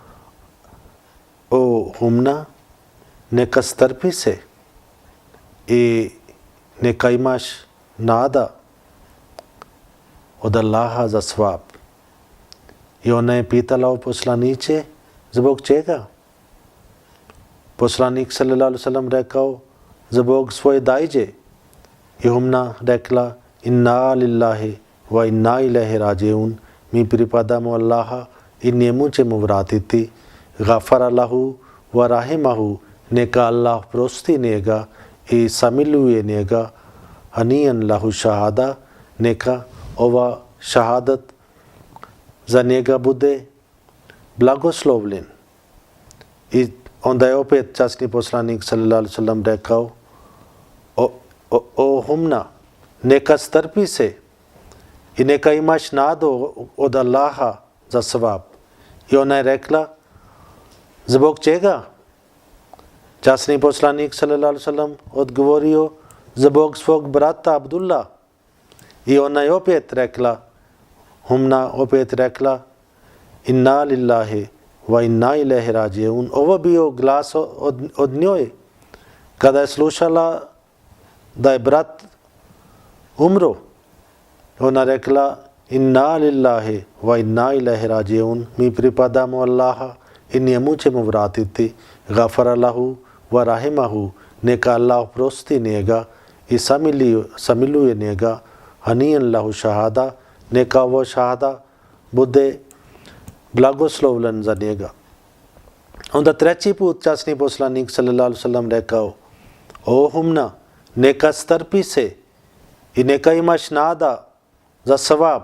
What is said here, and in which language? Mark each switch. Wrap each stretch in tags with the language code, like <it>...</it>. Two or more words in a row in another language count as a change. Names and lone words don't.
<bs>o Humna, neka strpi se i neka imaš nada od Allaha za svab. I ona je pitala o poslaniče, zbog čega? Poslanik</bs> <ar>صلى الله عليه وسلم</ar> <bs>rekao: zbog svoje dajđe. I Humna rekla:</bs> <ar>إنا لله وإنا إليه راجعون,</ar> <bs>mi pripadamo Allaha i njemu ćemo vratiti.</bs> <ar>غفر له ورحمه,</ar> <bs>neka Allah prosti njega i samiluje njega.</bs> <ar>هنيئا له شهادة,</ar> <bs>neka ova šahadat za njega bude blagoslovljen. I onda je opet časni poslanik</bs> <ar>صلى الله عليه وسلم</ar> <bs>rekao: o Humna, neka strpi se i neka imaš nadu od Allaha za svab. I ona je rekla: zbog čega? Časni poslanik</bs> <ar>صلى الله عليه وسلم</ar> <bs>odgovorio: zbog svog brata Abdullah. I ona je opet rekla, Humna opet rekla:</bs> <ar>إنا لله وإنا إليه راجعون.</ar> <bs>Ovo bio glas od njoj kada je slušala da je brat umro. Ona rekla:</bs> <ar>إنا لله وإنا إليه راجعون,</ar> <bs>mi pripadamo Allaha i njemu ćemo vratiti.</bs> <ar>غفر له ورحمه,</ar> <bs>neka Allah prosti njega i samiluje njega.</bs> <ar>هنيئا له شهادة,</ar> <bs>neka ovo šahada bude blagoslovljen za njega. Onda treći put časni poslanik</bs> <ar>صلى الله عليه وسلم</ar> <bs>rekao: o Humna, neka strpi se i neka imaš nada za savab.</bs>